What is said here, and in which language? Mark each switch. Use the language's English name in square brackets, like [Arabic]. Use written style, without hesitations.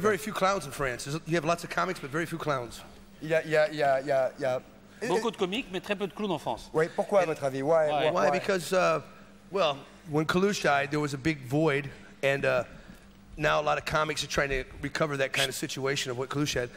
[English] very few clowns in France. You have lots of comics, but very few clowns. [French] Il y a... Beaucoup de comiques, mais très peu de clowns en France. Oui, pourquoi à votre avis? [English] Why? Why? Because, well, when Coluche died, there was a big void, and now a lot of comics are trying to recover that kind of situation of what Coluche had.